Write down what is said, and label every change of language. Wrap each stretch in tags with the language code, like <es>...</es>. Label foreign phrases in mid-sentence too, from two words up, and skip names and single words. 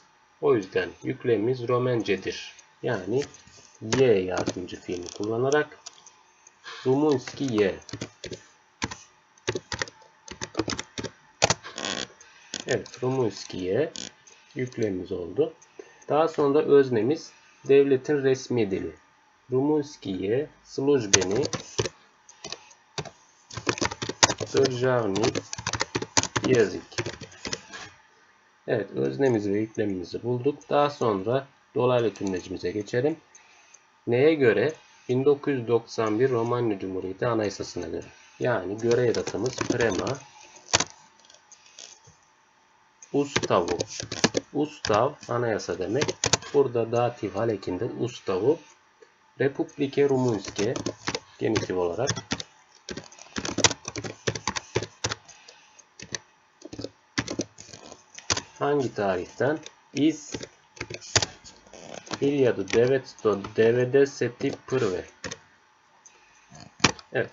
<tr>O yüzden yüklemimiz Romencedir. Yani Y yardımcı fiilini kullanarak</tr> <hr>Rumunski Y.</hr> <tr>Evet,</tr> <hr>Rumunski Y</hr> <tr>yüklemimiz oldu. Daha sonra öznemiz devletin resmi dili.</tr> <hr>Rumunski Y slujbeni državni jezik.</hr> <tr>Evet, öznemizi ve yüklemimizi bulduk. Daha sonra dolaylı tümlecimize geçelim. Neye göre? 1991 Romanya Cumhuriyeti Anayasası'na göre. Yani göre edatımız</tr> <hr>prema ustavu.</hr> <tr>Ustav anayasa demek. Burada datif hal ekinde ustavu.</tr> <hr>Republike Rumunske</hr> <tr>genitif olarak. Hangi tarihten?</tr> <hr>Iz 1991.</hr> <tr>Evet.</tr>